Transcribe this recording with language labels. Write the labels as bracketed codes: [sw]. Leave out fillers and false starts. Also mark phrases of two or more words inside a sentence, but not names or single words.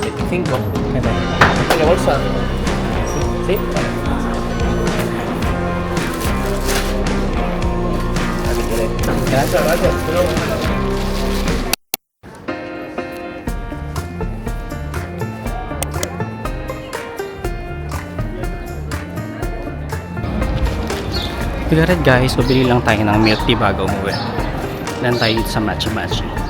[tl] 5. Ganda. [es] Tiene bolsa. ¿Sí? Aquí tiene. Gracias. Gracias. [en] Alright guys, [tl] so bili lang tayo ng milk tea bago umuwi. Lan tayo dito sa Matcha Matcha.